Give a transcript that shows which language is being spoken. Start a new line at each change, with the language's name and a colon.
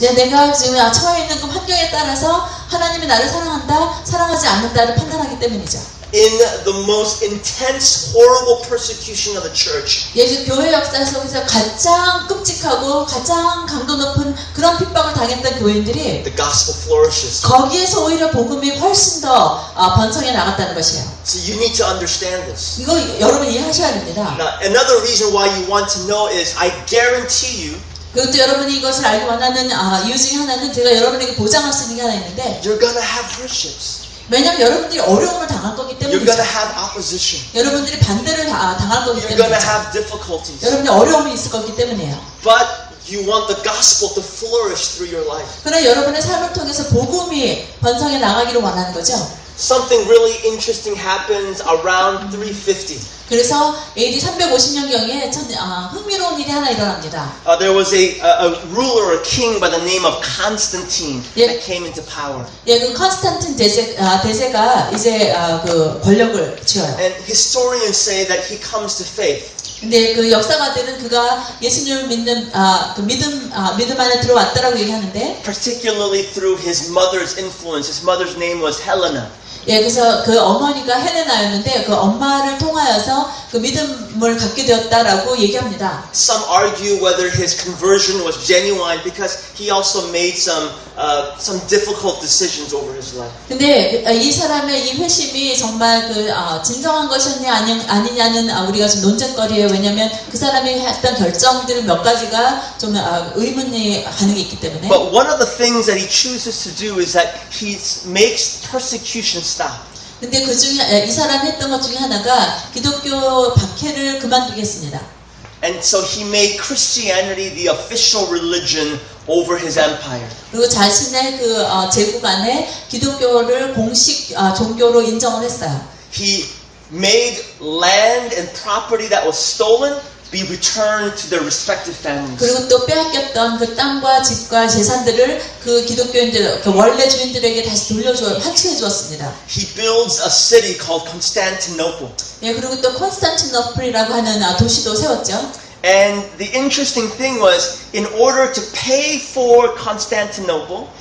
Korean: 내가 지금 처해 있는 그 환경에 따라서 하나님이 나를 사랑한다, 사랑하지 않는다를 판단하기 때문이죠.
English: In the most intense, horrible persecution of the church,
Korean: 예수 교회 역사 속에서 가장 끔찍하고 가장 강도 높은 그런 핍박을 당했던 교인들이
English: the gospel flourishes.
Korean: 거기에서 오히려 복음이 훨씬 더 번성해 나갔다는 것이에요.
English: So you need to understand this.
Korean: 이거 여러분 이해하셔야 됩니다.
English: Now, another reason why you want to know is I guarantee you
Korean: 그것도 여러분이 이것을 알기 원하는 이유 중에 하나는 제가 여러분에게 보장할 수 있는 게 하나 있는데
English: you're going to have hardships.
Korean: 왜냐하면 여러분들이 어려움을 당할 거기
English: You're
Korean: 때문이죠.
English: going to have opposition.
Korean: 여러분들이 반대를 당할 거기
English: You're going to
Korean: 때문이죠.
English: have difficulties.
Korean: 여러분이 어려움이 있을 거기 때문이에요.
English: But you want the gospel to flourish through your life.
Korean: 그러나 여러분의 삶을 통해서 복음이 번성해 나가기를 원하는 거죠.
English: Something really interesting happens around 350.
Korean: 그래서 AD 350년경에 흥미로운 일이 하나 일어납니다.
English: There was a ruler, a king by the name of Constantine that came into power.
Korean: 예, 그 컨스탄틴 대제가 이제 그 권력을 쥐어요.
English: And historians say that he comes to faith.
Korean: 근데 그 역사가들은 그가 예수님을 믿는 그 믿음 안에 들어왔다라고 얘기하는데,
English: Particularly through his mother's influence. His mother's name was Helena.
Korean: 예, 그래서 그 어머니가 헬레나였는데 그 엄마를 통하여서 그 믿음을 갖게 되었다라고 얘기합니다.
English: Some argue whether his conversion was genuine because he also made some difficult decisions over his life.
Korean: 근데 이 사람의 이 회심이 정말 그 진정한 것이었냐 아니냐는 우리가 좀 논쟁거리예요. 왜냐하면 그 사람이 했던 결정들 몇 가지가 좀 의문이 가는 게 있기 때문에.
English: But one of the things that he chooses to do is that he makes persecution stop.
Korean: 근데 그 중에 이 사람이 했던 것 중에 하나가 기독교 박해를 그만두게 했습니다.
English: And so he made Christianity the official religion over his empire.
Korean: 그리고 자신의 그 제국 안에 기독교를 공식 종교로 인정을 했어요.
English: He made land and property that was stolen be returned to their respective families.
Korean: 그리고 또 빼앗겼던 그 땅과 집과 재산들을 그 기독교인들, 그 원래 주인들에게 다시 환치해 주었습니다.
English: He builds a city called Constantinople.
Korean: 예, 그리고 또 콘스탄티노플이라고 하는 도시도 세웠죠.
English: And the interesting thing was, in order to pay for Constantinople,